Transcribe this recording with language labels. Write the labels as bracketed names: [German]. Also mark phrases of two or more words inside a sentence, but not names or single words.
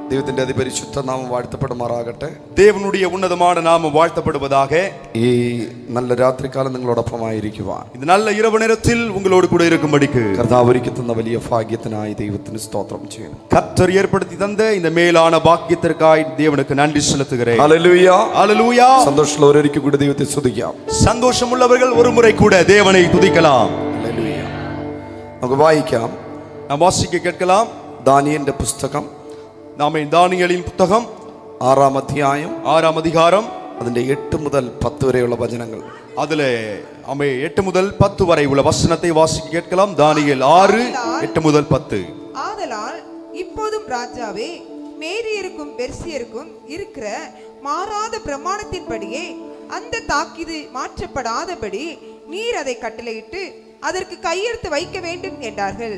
[Malayalam] ദൈവത്തിന്റെ അതിപരിശുദ്ധ നാമം വാഴ്ത്തപ്പെടുമാറാകട്ടെ. [Tamil] தேவனுடைய உன்னதமான நாமம் வாழ்த்தப்படுவதாக. [Malayalam] ഈ നല്ല രാത്രികാലം നിങ്ങളോടൊപ്പമായിരിക്കുവാൻ, [Tamil] இந்த நல்ல இரவு நேரத்தில் உங்களோடு கூட இருக்கும்படிக்கு [Malayalam] കർത്താവ് ഒരുക്കി തന്ന വലിയ ഭാഗ്യത്തിനായി ദൈവത്തിന് സ്തോത്രം ചെയ്യുന്നു. [Tamil] கர்த்தர் ஏற்படுத்தி தந்த இந்த மேலான பாக்கியத்திற்காய் தேவனுக்கு நன்றி செலுத்துகிறேன். [Malayalam] ഹല്ലേലൂയ, [Tamil] ஹல்லேலூயா. [Malayalam] സന്തോഷമുള്ളവർ ഒരിക്കൽ കൂടി ദൈവത്തെ സ്തുതിക്കാം. [Tamil] சந்தோஷமுள்ளவர்கள் ஒரு முறை கூட தேவனை துதிக்கலாம். [Malayalam] ഹല്ലേലൂയ. നമുക്ക് വായിക്കാം. [Tamil] நாம் வாசிக்க கேட்கலாம். [Malayalam] ദാനിയേലിന്റെ പുസ്തകം, [Tamil] தானியேலின் புத்தகம் [Malayalam] 6-ാം അധ്യായം [Tamil] 6-ാം அதிகாரம் [Malayalam] അതിന്റെ 8 മുതൽ 10 വരെയുള്ള വചനങ്ങൾ. [Tamil] அதிலே 8 முதல் 10 வரை உள்ள வசனத்தை வாசிக்க கேட்கலாம். தானியேல் 6:8 முதல் 10. ஆதலால் இப்போதும் ராஜாவே, மேதியருக்கும் பெர்சியருக்கும் இருக்கிற மாறாத பிரமாணத்தின்படியே அந்த தாக்கீது மாற்றப்படாதபடி நீர் அதை கட்டளையிட்டு அதற்கு கையெழுத்து வைக்க வேண்டும் என்றார்கள்.